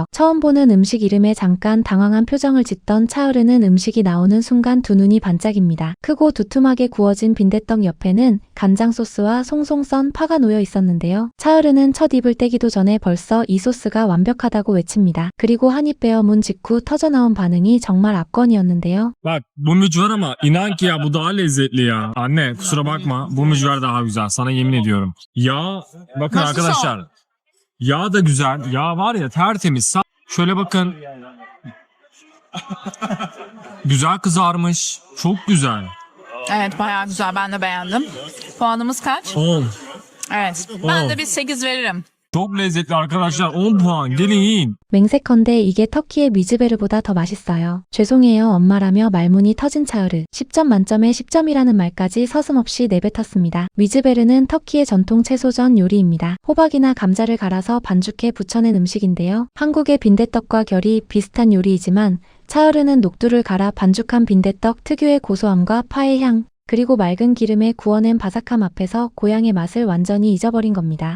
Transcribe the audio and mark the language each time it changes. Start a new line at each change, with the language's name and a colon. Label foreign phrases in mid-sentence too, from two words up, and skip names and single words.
Korean: 처음 보는 음식 이름에 잠깐 당황한 표정을 짓던 차으르는 음식이 나오는 순간 두 눈이 반짝입니다. 크고 두툼하게 구워진 빈대떡 옆에는 간장 소스와 송송 썬 파가 놓여 있었는데요. 차으르는 첫 입을 떼기도 전에 벌써 이 소스가 완벽하다고 외칩니다. 그리고 한 입 베어 문 직후 터져나온 반응이 정말 압권이었는데요.
Turkish: Bak bu mücver ama inan ki ya bu daha lezzetli ya. Anne kusura bakma bu mücver daha güzel sana yemin ediyorum. Yağ bakın Nasıl arkadaşlar. Yağ da güzel. Yağ var ya tertemiz. Şöyle bakın. Güzel kızarmış. Çok güzel. Evet, bayağı güzel, ben de beğendim. Puanımız kaç? 10. Evet, ben de bir 8 veririm. Çok lezzetli arkadaşlar. 10 puan. Gelin yiyin.
Korean: 맹세컨대 이게 터키의 미즈베르보다 더 맛있어요. 죄송해요 엄마라며 말문이 터진 차으르. 10점 만점에 10점이라는 말까지 서슴없이 내뱉었습니다. 미즈베르는 터키의 전통 채소전 요리입니다. 호박이나 감자를 갈아서 반죽해 부쳐낸 음식인데요. 한국의 빈대떡과 결이 비슷한 요리이지만 차으르는 녹두를 갈아 반죽한 빈대떡 특유의 고소함과 파의 향, 그리고 맑은 기름에 구워낸 바삭함 앞에서 고향의 맛을 완전히 잊어버린 겁니다.